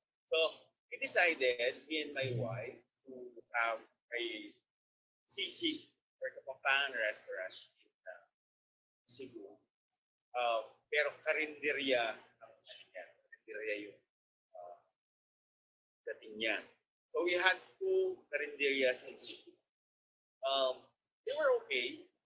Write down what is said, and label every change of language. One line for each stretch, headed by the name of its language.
English: So, we decided, me and my wife, to have a sisig or the Pampanga restaurant in Cebu.
Filipino: Pero karinderya ang ano niya, karinderya yung dating niya.
English: So we had two karinderyas in Cebu. They were okay.